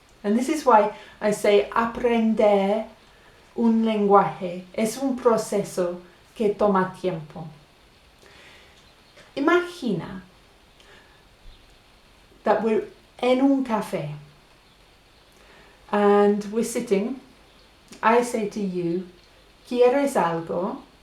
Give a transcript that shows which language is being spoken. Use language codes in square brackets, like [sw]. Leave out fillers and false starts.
[en] And this is why I say [es] aprender un lenguaje es un proceso que toma tiempo. Imagina [en] that we're [es] en un café [en] and we're sitting. I say to you, [es] ¿quieres algo?